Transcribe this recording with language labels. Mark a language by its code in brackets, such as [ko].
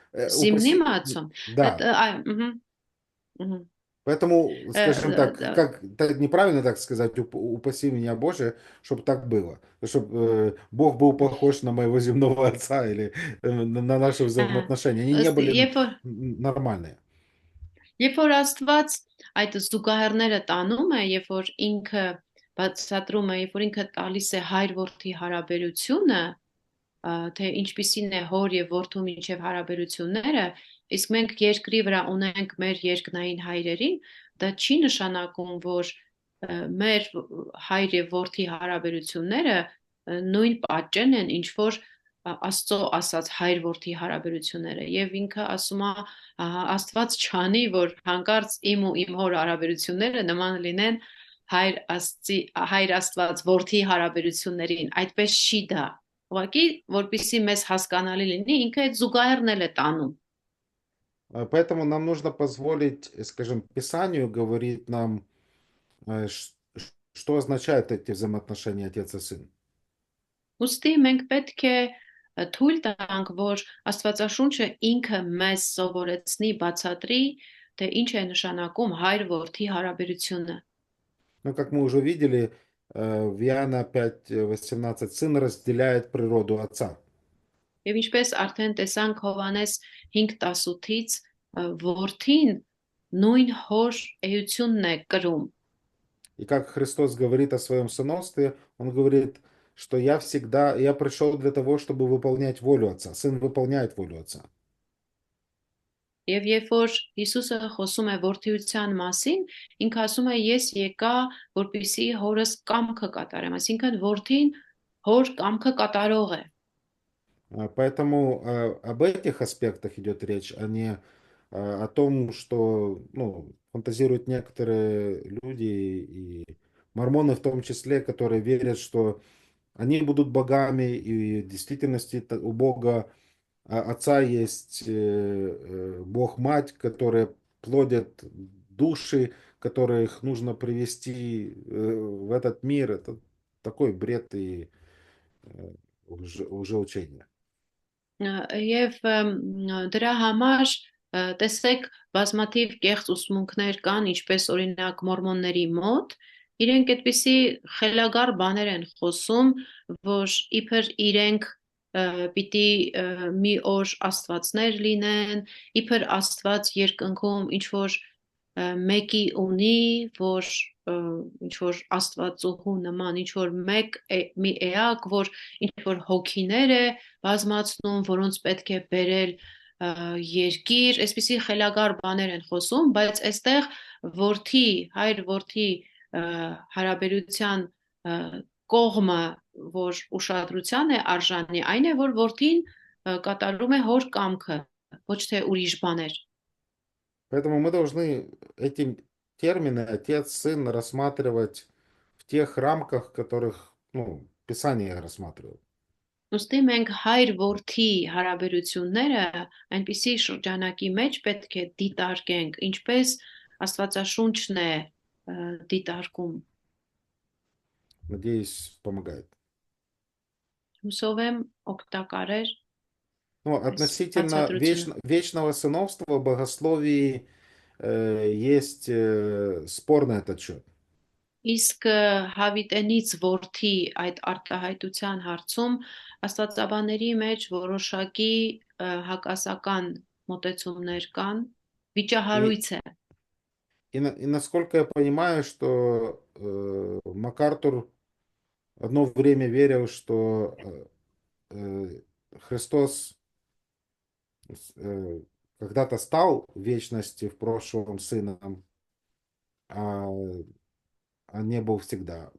[ru] С земным отцом? Да. Угу. Поэтому, скажем так, да. как неправильно так сказать, упаси меня, Боже, чтобы так было. Чтобы Бог был похож на моего земного отца или на наши взаимоотношения. Они не были нормальные. [hy] Երբ որ Աստված այդ զուգահեռները տանում է, երբ որ ինքը բացատրում է, երբ որ ինքը տալիս է հայր-որդի հարաբերությունը, թե ինչպիսին է հոր եւ որդու միջև հարաբերությունները, իսկ մենք երկրի վրա ունենք մեր երկնային հայրերին, դա չի նշանակում, որ մեր հայր եւ որդի հարաբերությունները նույն պատճեն են, ինչ որ Աստծո ասած հայր-որդի հարաբերությունները եւ ինքը ասում է Աստված չանի, որ հանկարծ իմ ու իմ հոր հարաբերությունները նման լինեն հայր Աստված որդի հարաբերություններին, այդպես չի դա։ Ուղղակի որպեսզի մեզ հասկանալի լինի, ինքը այդ զուգահեռնել է տանում։ [ru] Поэтому нам нужно позволить, скажем, Писанию говорить нам, что означают эти взаимоотношения отец и сын. [hy] Ուստի մենք պետք է թույլ տանք, որ Աստվածաշունչը инքը մեզ սովորեցնի, բացատրի, թե ինչ է նշանակում հայր-որդի հարաբերությունը։ [ru] Ну, как мы уже видели, в Иоанна 5:18 сын разделяет природу отца. [hy] Եվ ինչպես արդեն տեսանք Հովհաննես 5:18-ից, որդին նույն հոր էությունն է կրում։ [ru] И как Христос говорит о своем сыновстве, он говорит, что я пришел для того, чтобы выполнять волю Отца. Сын выполняет волю Отца. [hy] Եվ երբ որ Հիսուսը խոսում է որդիության մասին, ինքը ասում է ես եկա, որպեսզի հորս կամքը կատարեմ, այսինքն որդին հոր կամքը կատարող է։ [ru] Поэтому об этих аспектах идет речь, а не о том, что ну, фантазируют некоторые люди и мормоны в том числе, которые верят, что они будут богами, и в действительности у Бога Отца есть Бог-Мать, которая плодит души, которых нужно привести в этот мир. Это такой бред и лжеучение. [hy] Եվ դրա համար տեսեք բազմաթիվ կեղծ ուսմունքներ կան, ինչպես օրինակ մորմոնների մոտ, իրենք այդպիսի խելագար բաներ են խոսում, որ իբր իրենք պիտի մի օր աստվածներ լինեն, իբր աստված երկնքում ինչ որ մեկի ունի, որ ինչ որ աստվածուհու նման ինչ որ մի էակ, որ ինչ որ հոգիներ է բազմացնում, որոնց պետք է բերել երկիր, այսպիսի խելագար բաներ են խոսում, բայց այստեղ հայր որդի հարաբերության կողմը, որ ուշադրության է արժանի, այն է, որ որդին կատարում է հոր կամքը, ոչ թե ուրիշ բաներ։ [ru] Поэтому мы должны эти термины отец, сын рассматривать в тех рамках, в которых ну, Писание их рассматривает. [hy] Ուստի մենք հայր-որդի հարաբերությունները այնպիսի շրջանակի մեջ պետք է դիտարկենք, ինչպես Աստվածաշունչն է դիտարկում։ [ru] Надеюсь, помогает. [hy] Հուսով եմ օգտակար էր [ru] Ну, относительно [hy] բացատրությունը։ [ru] вечного сыновства в богословии есть спорный этот счет. [hy] Իսկ հավիտենից որդի այդ արտահայտության հարցում աստվածաբանների մեջ որոշակի հակասական մոտեցումներ կան, վիճահարույց է։ [ru] И насколько я понимаю, что МакАртур одно время верил, что Христос когда-то стал в вечности в прошлом сыном, а не был всегда.